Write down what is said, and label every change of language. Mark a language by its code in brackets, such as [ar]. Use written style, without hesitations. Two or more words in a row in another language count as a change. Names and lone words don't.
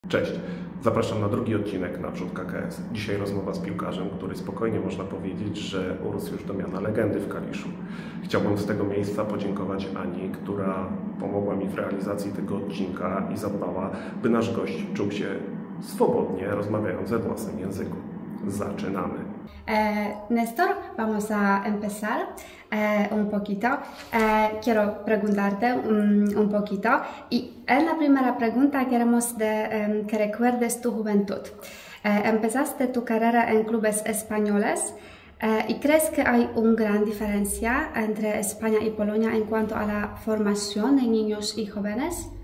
[pl] Cześć, zapraszam na drugi odcinek Naprzód KKS. Dzisiaj rozmowa z piłkarzem, który spokojnie można powiedzieć, że urósł już do miana legendy w Kaliszu. Chciałbym z tego miejsca podziękować Ani, która pomogła mi w realizacji tego odcinka i zadbała, by nasz gość czuł się swobodnie, rozmawiając we własnym języku. Zaczynamy. [es] Néstor, vamos a empezar un poquito. Quiero preguntarte un poquito y en la primera pregunta queremos que recuerdes tu juventud. Empezaste tu carrera en clubes españoles y ¿crees que hay una gran diferencia entre España y Polonia en cuanto a la formación de niños y jóvenes?